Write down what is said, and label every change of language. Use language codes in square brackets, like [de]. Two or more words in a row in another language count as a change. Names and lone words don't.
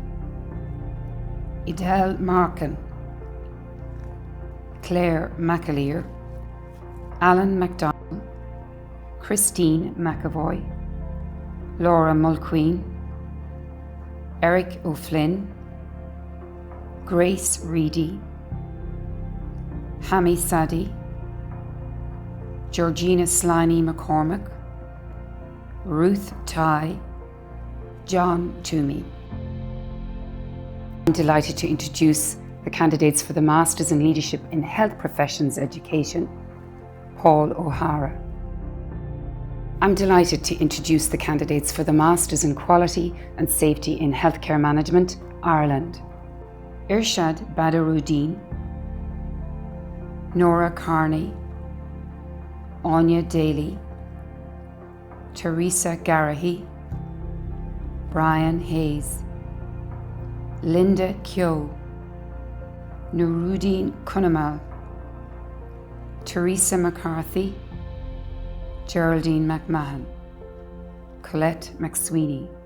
[en] Idel Markin, Claire McAleer, Alan MacDonald, Christine McAvoy, Laura Mulqueen, Eric O'Flynn, Grace Reedy, Hami Sadi, Georgina Sliney McCormick, Ruth Ty, John Toomey. I'm delighted to introduce the candidates for the Masters in Leadership in Health Professions Education, Paul O'Hara. I'm delighted to introduce the candidates for the Masters in Quality and Safety in Healthcare Management, Ireland, Irshad Badaruddin, Nora Carney, Anya Daly, Teresa Garahy, Brian Hayes, Linda Kyo, Nuruddin Kunamal, Teresa McCarthy, Geraldine McMahon, Colette McSweeney,